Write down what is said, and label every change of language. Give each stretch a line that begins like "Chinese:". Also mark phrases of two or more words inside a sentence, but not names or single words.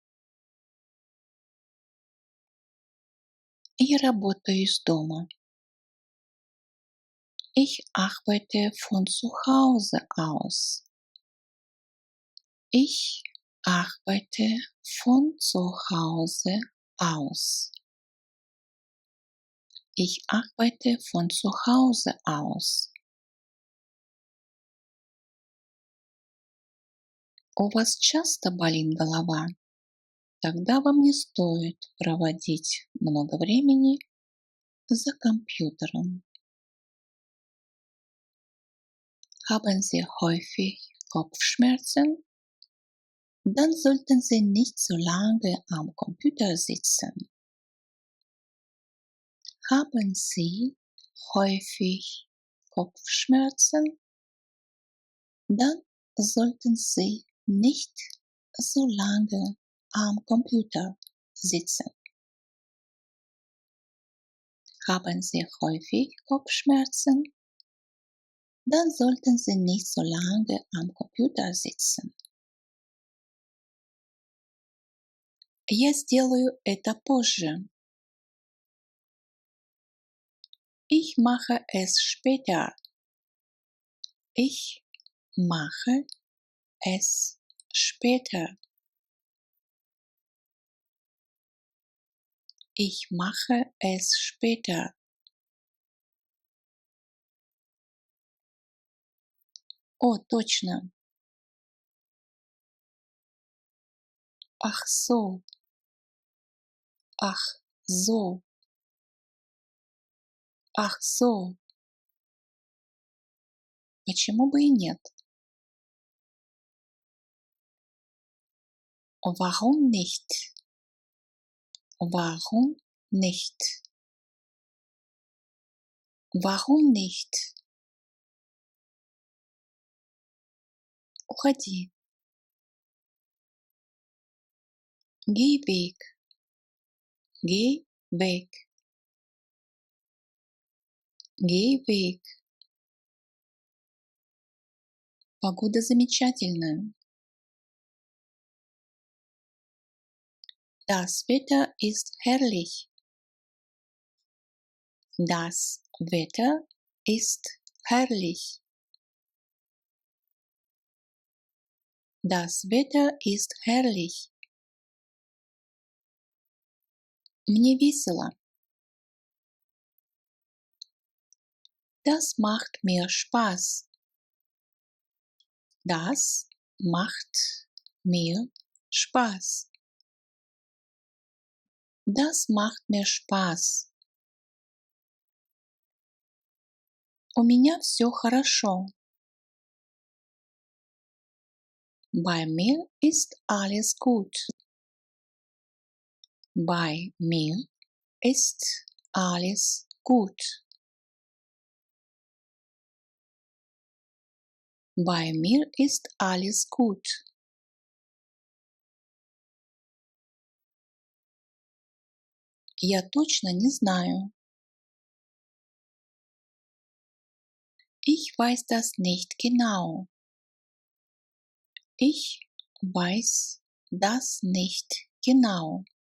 Russian: Я работаю из дома.
German: Ich arbeite von zu Hause aus. Ich arbeite von zu Hause aus. Ich arbeite von zu Hause aus.
Russian: У вас часто болит голова? Тогда вам не стоит проводить много времени за компьютером.
German: Haben Sie häufig Kopfschmerzen? Dann sollten Sie nicht so lange am Computer sitzen. Haben Sie häufig Kopfschmerzen? Dann sollten Sie nicht so lange am Computer sitzen. Haben Sie häufig Kopfschmerzen? Dann sollten Sie nicht so lange am Computer sitzen.
Russian: Я сделаю это позже.
German: Ich mache es später. Ich mache es später. Ich mache es später.
Russian: О, точно.
German: Ach so. Ach so. Ach so.
Russian: Почему бы и нет?
German: Warum nicht? Warum nicht? Warum nicht?
Russian: Уходи.
German: Geh weg. Geh weg. Geh weg.
Russian: Погода замечательная.
German: Das Wetter ist herrlich. Das Wetter ist herrlich. Das Wetter ist herrlich.
Russian: Мне весело.
German: Das macht mir Spaß. Das macht mir Spaß. Das macht mir Spaß.
Russian: У меня все хорошо.
German: Bei mir ist alles gut. Bei mir ist alles gut. Bei mir ist alles gut.
Russian: Я точно не знаю.
German: Ich weiß das nicht genau. Ich weiß das nicht genau.